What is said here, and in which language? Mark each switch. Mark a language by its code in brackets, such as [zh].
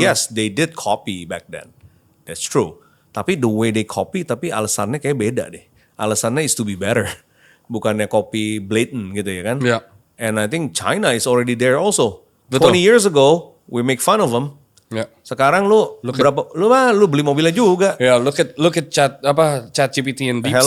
[en] Yes, they did copy back then. That's true. Tapi the way they copy, [id] tapi alasannya kayak beda deh. [en] Alasannya is to be better. [id] Bukannya copy blatant gitu ya kan. [en] Yeah. And I think China is already there also. 20 years ago, we make fun of them. Yeah. [id] Sekarang lu beli mobilnya juga. [en] Yeah, look at ChatGPT and DeepSeek.